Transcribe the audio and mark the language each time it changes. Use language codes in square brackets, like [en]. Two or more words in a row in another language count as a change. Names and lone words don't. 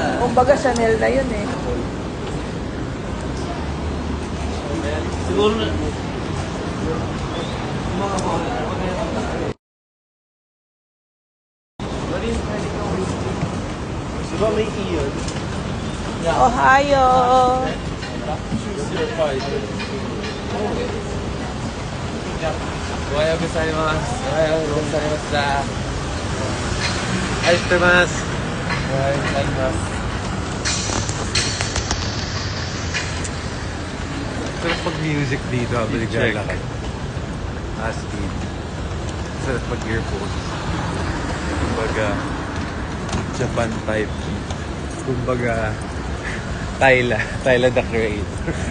[tl] Kumbaga Chanel na yun eh. Siguro na. Diba may iyon? [ja] Ohio! おはようございます. おはようございます。愛してます. おはようございます. [tl] Sarap pag-music dito habang naglalakad. Speed. Sarap pag-earphones. Kumbaga, [en] Japan type. [tl] Kumbaga, Tyla the Creator.